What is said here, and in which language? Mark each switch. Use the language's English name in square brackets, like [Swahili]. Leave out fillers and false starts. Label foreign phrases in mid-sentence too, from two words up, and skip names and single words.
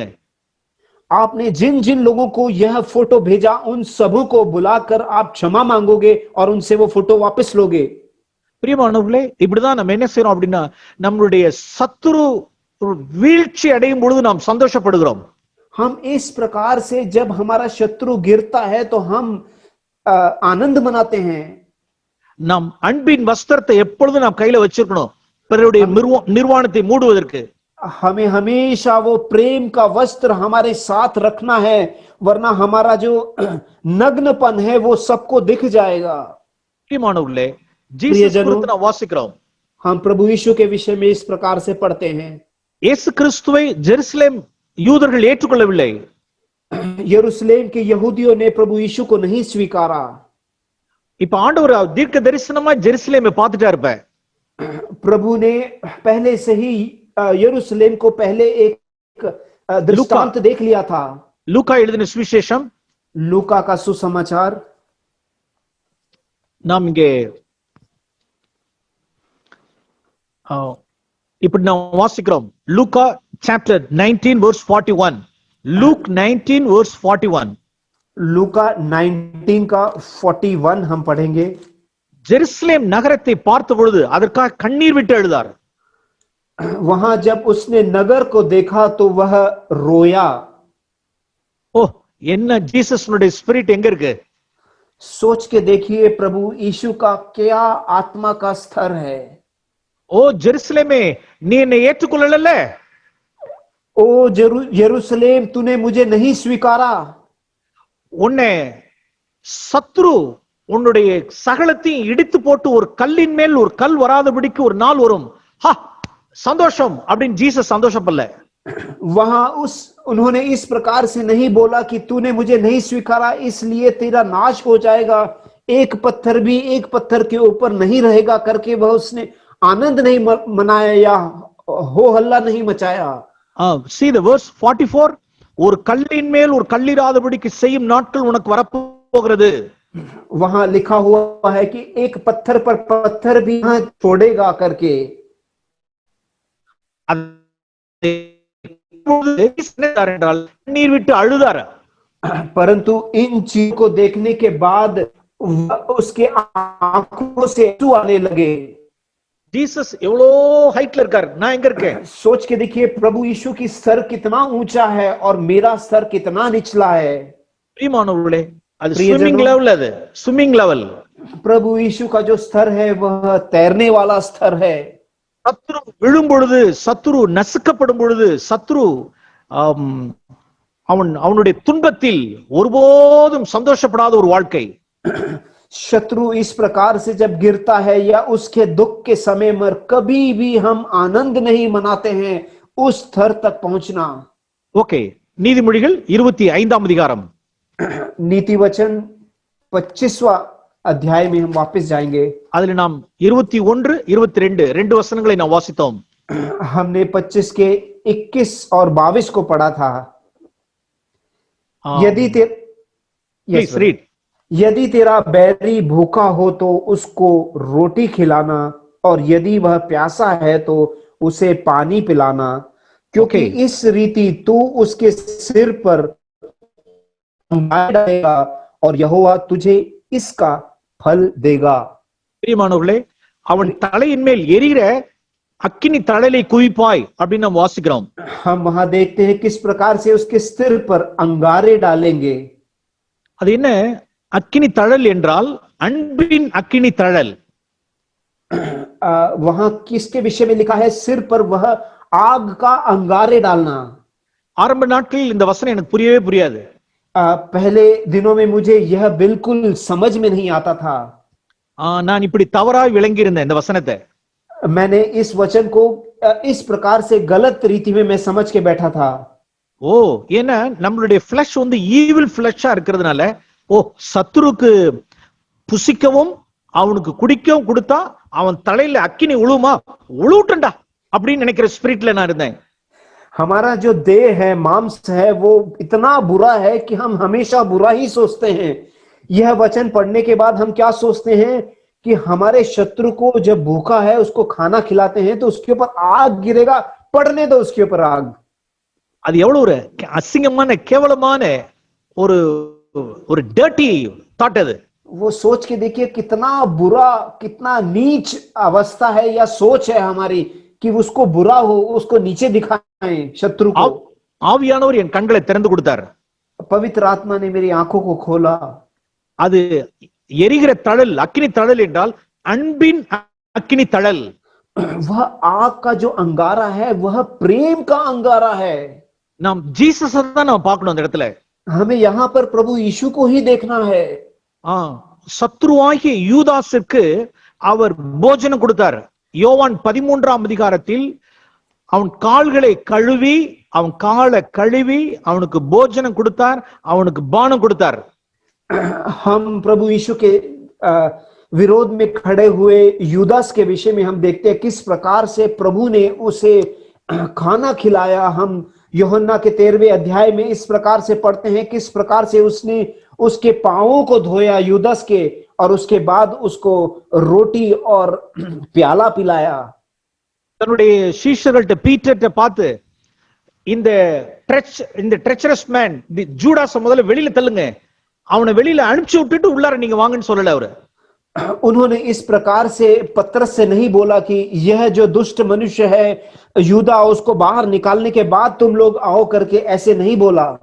[Hindi] आपने जिन जिन लोगों को यह फोटो भेजा उन सबों को बुलाकर आप क्षमा मांगोगे और उनसे वो फोटो वापस लोगे। [Tamil] பிரியமானவர்களே, இப்படிதான் நம்ம என்ன செய்யறோம் அப்படின்னா, நம்மளுடைய சத்துரு வீழ்ச்சி அடையும் பொழுது நாம் சந்தோஷப்படுகிறோம். [Hindi] हम इस प्रकार से जब हमारा शत्रु गिरता है तो हम आनंद मनाते हैं। [Tamil] நாம் அன்பின் வஸ்திரத்தை எப்பொழுதும் நாம் கையில வச்சிருக்கணும், பிறருடைய நிர்வாணத்தை மூடுவதற்கு. [Hindi] हमें हमेशा वो प्रेम का वस्त्र हमारे साथ रखना है, वरना हमारा जो नग्नपन है वो सबको दिख जाएगा। [Tamil] பிரியமானவர்களே, ஜீசஸ் குறித்து நாம் வாசிக்கிறோம். [Hindi] हम प्रभु यीशु के विषय में इस प्रकार से पढ़ते हैं। [Tamil] இயேசு கிறிஸ்துவை ஜெருசலேம் யூதர்கள் ஏற்றுக்கொள்ளவில்லை. [Hindi] यरूशलेम के यहूदियों ने प्रभु यीशु को नहीं स्वीकारा। [Tamil] இப்ப ஆண்டவர் தீர்க்க தரிசனமா ஜெருசலேமை பார்த்துட்டா இருப்ப. [Hindi] प्रभु ने पहले से ही यरूशलेम को पहले एक दृष्टांत देख लिया था। [Tamil] லூக்கா எழுதின சுவிசேஷம், [Hindi] लूका का सुसमाचार [Tamil] நாம் இங்கே இப்படி நாம் வாசிக்கிறோம். லூக்கா சாப்டர் 19 verse 41. லூக் 19 verse 41. [Hindi] लूका 19 का 41 हम पढ़ेंगे। [Tamil] ஜெருசலேம் நகரத்தை பார்த்த பொழுது அதற்காக கண்ணீர் விட்டு அழுதார். [Hindi] वहां जब उसने नगर को देखा तो वह रोया। [Tamil] ஓ, என்ன ஜீசஸ்னுடைய ஸ்பிரிட் எங்க இருக்கு? [Hindi] सोच के देखिए प्रभु यीशु का क्या आत्मा का स्तर है। [Tamil] ஓ ஜெருசலேமே, நீ என்னை ஏற்றுக்கொள்ளல. [Hindi] ओ यरूशलेम तूने मुझे नहीं स्वीकारा। [Tamil] உன்னை சத்ரு உன்னுடைய சகலத்தையும் இடித்து போட்டு ஒரு கல்லின் மேல் ஒரு கல் வராதபடிக்கு ஒரு நாள் வரும். சந்தோஷம் அப்படின்னு ஜீசஸ் சந்தோஷப்படல. [Hindi] उन्होंने इस प्रकार से नहीं बोला कि तूने मुझे नहीं स्वीकारा इसलिए तेरा नाश हो जाएगा, एक पत्थर के ऊपर नहीं रहेगा करके वह उसने आनंद नहीं मनाया या हो हल्ला नहीं मचाया। [English] See the verse 44, [Tamil] ஒரு கல்லின் மேல் ஒரு கல்லிராதபடிக்கு செய்யும் நாட்கள் உனக்கு வரப்போகிறது. [Hindi] वहां लिखा हुआ है कि एक पत्थर पर पत्थर भी यहाँ छोड़ेगा करके। [Tamil] என்றால் நீர் விட்டு அழுதார. [Hindi] परंतु इन चीजों को देखने के बाद उसके आंखों से आंसू आने लगे। [Tamil] जीसस எவ்வளோ ஹைட்ல இருக்கார், நான் எங்க இருக்கேன்? [Hindi] सोच के देखिए प्रभु यीशु की सर कितना ऊंचा है और मेरा सर कितना निचला है। [Tamil] பிரியமானவர்களே, அது [English] swimming level, [Tamil] அது [English] swimming level. [Hindi] प्रभु यीशु का जो स्तर है वह तैरने वाला स्तर है। [Tamil] சத்துரு விழும் பொழுது, சத்துரு நசுக்கப்படும் பொழுது, சத்துரு அவனுடைய துன்பத்தில் ஒருபோதும் சந்தோஷப்படாத ஒரு வாழ்க்கை. [Hindi] शत्रु इस प्रकार से जब गिरता है या उसके दुख के समय में कभी भी हम आनंद नहीं मनाते हैं उस स्तर तक पहुंचना। ओके, [Tamil] நீதிமொழிகள் 25ஆம் அதிகாரம், [Hindi] नीति वचन 25वां अध्याय में हम वापस जाएंगे। [Tamil] அதில் நாம் 21, 22 ரெண்டு வசனங்களை நாம் வாசித்தோம். [Hindi] हमने 25 के 21 और 22 को पढ़ा था। यदि तेरा बैरी भूखा हो तो उसको रोटी खिलाना और यदि वह प्यासा है तो उसे पानी पिलाना, क्योंकि इस रीति तू उसके सिर पर डालेगा और यहोवा तुझे इसका फल देगा। [Tamil] பிரியமானவர்களே, அவன் தலையின் மேல் எரிகிற அக்கினி தழலை குவிப்பாய் அப்படின்னு நாம் வாசிக்கிறோம். [Hindi] हम वहां देखते हैं किस प्रकार से उसके सिर पर अंगारे डालेंगे। [Tamil] அது என்ன அக்கினி தழல் என்றால்? அன்பின் அக்கினி தழல். [Hindi] वहां किसके विषय में लिखा है? सिर पर वह आग का अंगारे डालना। [Tamil] ஆரம்ப நாட்களில் இந்த வசனம் எனக்கு புரியவே புரியாது. [Hindi] पहले दिनों में मुझे यह बिल्कुल समझ में नहीं आता था। [Tamil] நான் இப்படி தவறாய் விளங்கி இருந்தேன் இந்த வசனத்தை. [Hindi] मैंने इस वचन को इस प्रकार से गलत रीति में मैं समझ के बैठा था। [Tamil] ஓ, ஏன்னா நம்மளுடைய ஃபிளஷ் வந்து [English] evil flesh [Tamil] இருக்கிறதுனால, ஓ சத்துருக்கு புசிக்கவும் அவனுக்கு குடிக்கவும் கொடுத்தா அவன் தலையில அக்கினி உழுமா, உழுட்டண்டா அப்படின்னு நினைக்கிற ஸ்பிரிட்ல நான் இருந்தேன். [Hindi] हमारा जो देह है, मांस है, वो इतना बुरा है कि हम हमेशा बुरा ही सोचते हैं। यह वचन पढ़ने के बाद हम क्या सोचते हैं कि हमारे शत्रु को जब भूखा है उसको खाना खिलाते हैं तो उसके ऊपर आग गिरेगा, पड़ने दो उसके ऊपर आग। [Tamil] அது எவ்வளவு ஒரு அசிங்கமான கேவலமான ஒரு ஒரு [English] dirty thought [Tamil] அது। [Hindi] वो सोच के देखिए कितना बुरा, कितना नीच अवस्था है या सोच है हमारी कि उसको बुरा हो, उसको नीचे दिखाएं शत्रु को। [Tamil] ஆவியானவர் என் கண்களை திறந்து கொடுத்தார்। [Hindi] पवित्र आत्मा ने मेरी आंखों को खोला। [Tamil] அது எரிகிற தழல், அக்கினி தழல் என்றால் அன்பின் அக்கினி தழல்। [Hindi] वह आग का जो अंगारा है वह प्रेम का अंगारा है। [Tamil] நாம் ஜீசஸ் தான் நாம் பார்க்கணும் அந்த இடத்துல। [Hindi] हमें यहाँ पर प्रभु यीशु को ही देखना है। [Tamil] சத்ருவாகிய யூதாசுக்கு அவர் போஜனம் கொடுத்தார்। யோவான் 13ஆம் அதிகாரத்தில் அவன் கால்களை கழுவி, அவன் காலை கழுவி அவனுக்கு போஜனம் கொடுத்தார், அவனுக்கு பானம் கொடுத்தார்। [Hindi] हम प्रभु यीशु के विरोध में खड़े हुए यूदास के विषय में हम देखते हैं किस प्रकार से प्रभु ने उसे खाना खिलाया। हम यूहन्ना के 13वें अध्याय में इस प्रकार से पढ़ते हैं किस प्रकार से उसने उसके पांवों को धोया यूदास के, और उसके बाद उसको रोटी और प्याला पिलाया। [Tamil] தன்னுடைய சீஷர்கள்ட்ட பீட்டர்ட்ட பார்த்து, இந்த [English] treacherous man [Tamil] ஜூடாஸ் முதல்ல வெளியில தள்ளுங்க, அவனை வெளியில அனுப்பிச்சு விட்டுட்டு உள்ளார நீங்க வாங்கன்னு சொல்லல அவரு। [Hindi] उन्होंने इस प्रकार से पतरस से नहीं बोला कि यह जो दुष्ट मनुष्य है यूदा, उसको बाहर निकालने के बाद तुम लोग आओ करके, ऐसे नहीं बोला।